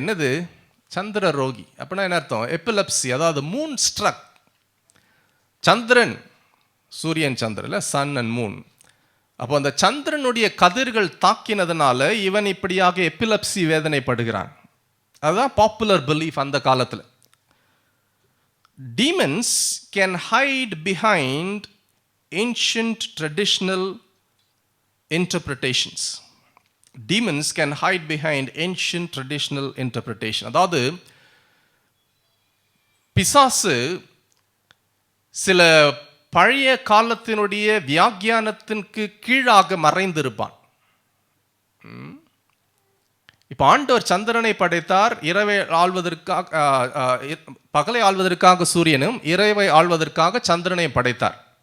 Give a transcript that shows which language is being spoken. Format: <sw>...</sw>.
<ta>என்னது? சந்திர ரோகி. அப்படின்னா என்ன அர்த்தம்? எபிலப்சி, அதாவது மூன் ஸ்ட்ரக். சந்திரன், சூரியன் சந்திரன் இல்லை, சன் அண்ட் மூன். அப்போ அந்த சந்திரனுடைய கதிர்கள் தாக்கினதுனால இவன் இப்படியாக எபிலப்சி வேதனைப்படுகிறான். அதுதான் பாப்புலர் பிலீஃப் அந்த காலத்தில்.</ta> <en>Demons can hide behind ancient traditional interpretations. Demons can hide behind ancient traditional interpretation.</en> <ta>அதாவது பிசாசு சில பழைய காலத்தினுடைய வியாக்கியானத்திற்கு கீழாக மறைந்திருப்பான். இப்போ ஆண்டவர் சந்திரனை படைத்தார், இரவை ஆள்வதற்காக, பகலை ஆள்வதற்காக சூரியனும், இரவை ஆள்வதற்காக சந்திரனை படைத்தார்.</ta>